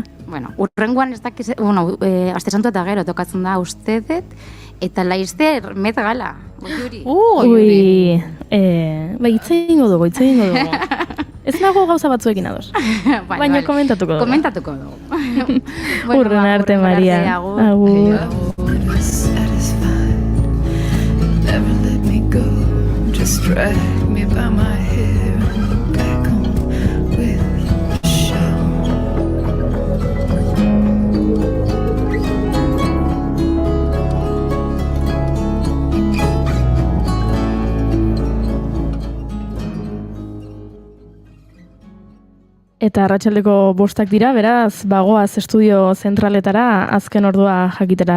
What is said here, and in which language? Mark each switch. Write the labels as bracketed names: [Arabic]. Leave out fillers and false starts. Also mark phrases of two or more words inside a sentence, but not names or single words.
[Basque] Bueno, hurrengoan ez dakiz, aste santu eta gero tokatzen da ustedet, eta laizter, Met Gala. Ui, itzein dugu. Ez nago gauza batzuekin ados. Baina komentatuko dugu. Komentatuko dugu. Hurren arte, Maria. Agur. [English] Just drag me by my hair and back home with the show. [Basque] Eta arratsaldeko 5 dira, beraz, bagoaz estudio zentraletara azken ordua jakitera.